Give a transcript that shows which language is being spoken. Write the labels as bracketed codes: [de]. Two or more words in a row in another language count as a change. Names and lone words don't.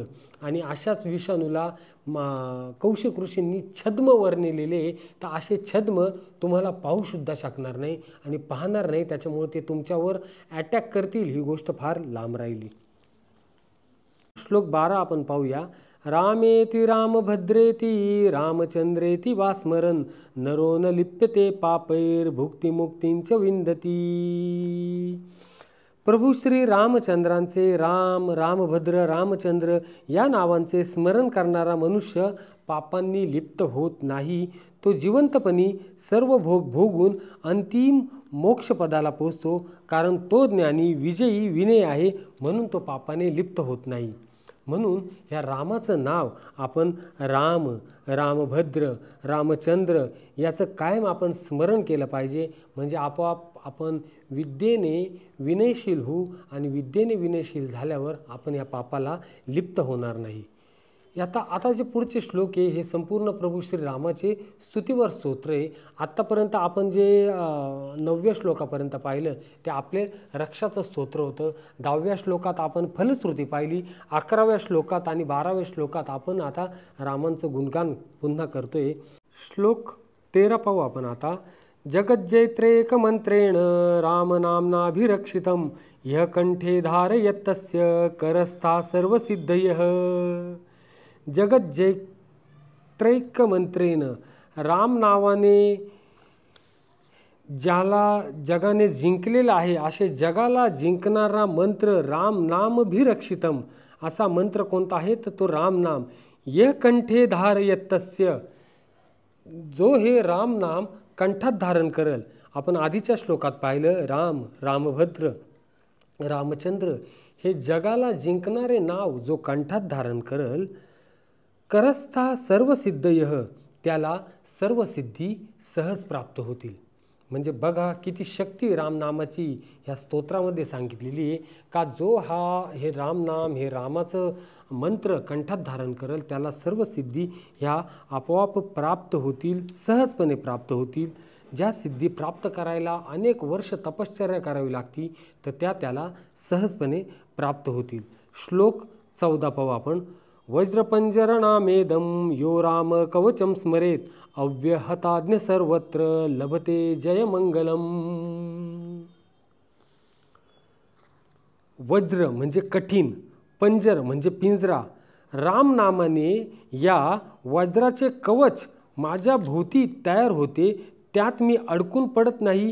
[mr] आणि अशाच विषाणूला कौशिक ऋषींनी छद्म वर्णिलेले, तर असे छद्म तुम्हाला पाहूसुद्धा शकणार नाही आणि पाहणार नाही, त्याच्यामुळे ते तुमच्यावर अटॅक करतील. ही गोष्ट फार लांब राहिली. श्लोक 12 आपण पाहूया. [sa] रामेति रामभद्रेति रामचंद्रेति वा स्मरन् नरो न लिप्यते पापैर्भुक्तिमुक्तींच विंदती. [mr] प्रभू श्री रामचंद्रांचे रामभद्र, रामचंद्र या नावांचे स्मरण करणारा मनुष्य पापांनी लिप्त होत नाही. तो जिवंतपणी सर्व भोग भोगून अंतिम मोक्षपदाला पोचतो, कारण तो ज्ञानी, विजयी, विनय आहे, म्हणून तो पापाने लिप्त होत नाही. म्हणून ह्या रामाचं नाव आपण राम, रामभद्र, रामचंद्र याचं कायम आपण स्मरण केलं पाहिजे. म्हणजे आपोआप आपण विद्येने विनयशील होऊ आणि विद्येने विनयशील झाल्यावर आपण या पापाला लिप्त होणार नाही. आता जे पुढचे श्लोक आहे हे संपूर्ण प्रभू श्री रामाचे स्तुतीवर स्तोत्र आहे. आत्तापर्यंत आपण जे 9व्या श्लोकापर्यंत पाहिलं ते आपले रक्षाचं स्तोत्र होतं. 10व्या श्लोकात आपण फलश्रुती पाहिली. 11व्या श्लोकात आणि 12व्या श्लोकात आपण आता रामांचं गुणगान पुन्हा करतोय. श्लोक 13 पाहू आपण आता. [sa] जगज्जैत्रेक मंत्रेण रामनाम्नाभिरक्षितं यः कंठे धारयत्तस्य करस्था सर्वसिद्धयः. जगज्जैत्रैक मंत्रेन, [mr] राम नावाने ज्याला जगाने जिंकलेला आहे असे जगाला जिंकणारा मंत्र [sa] राम नामभिरक्षितम. [mr] असा मंत्र कोणता आहे तर तो राम नाम. [sa] यः कंठे धारयत्तस्य, [mr] जो हे राम नाम कंठात धारण करेल. आपण आधीच्या श्लोकात पाहिलं राम, रामभद्र, रामचंद्र हे जगाला जिंकणारे नाव जो कंठात धारण करेल [sa] करस्था सर्व सिद्धयः, [mr] त्याला सर्व सिद्धी सहज प्राप्त होतील. म्हणजे बघा किती शक्ती रामनामाची ह्या स्तोत्रामध्ये सांगितलेली आहे का जो हे रामनाम, हे रामाचं मंत्र कंठात धारण करेल त्याला सर्व सिद्धी ह्या आपोआप प्राप्त होतील, सहजपणे प्राप्त होतील. ज्या सिद्धी प्राप्त करायला अनेक वर्ष तपश्चर्या करावी लागती तर त्याला सहजपणे प्राप्त होतील. श्लोक 14 पाहू आपण. [sa] वज्रपंजरनामेदं यो राम कवचम स्मरेत अव्यहताज्ञ सर्वत्र लभते जयमंगलम. [mr] वज्र म्हणजे कठीण, पंजर म्हणजे पिंजरा. राम नामाने या वज्राचे कवच माझ्या भोवती तयार होते, त्यात मी अडकून पडत नाही.